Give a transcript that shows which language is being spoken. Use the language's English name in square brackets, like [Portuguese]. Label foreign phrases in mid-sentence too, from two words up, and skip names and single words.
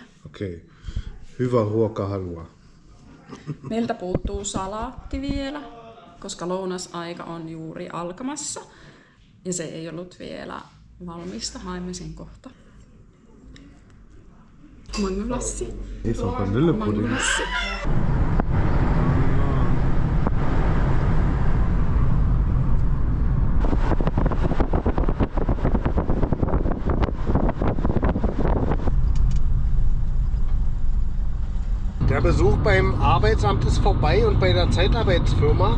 [Finnish] Okei. Hyvä ruokahalua. Meiltä puuttuu salaatti vielä, koska lounasaika on juuri alkamassa. Ja se ei ollut vielä valmista. Haemme sen kohta. Mangolassi. Ei se on vanillepudding. [German] Der Besuch beim Arbeitsamt ist vorbei und bei der Zeitarbeitsfirma.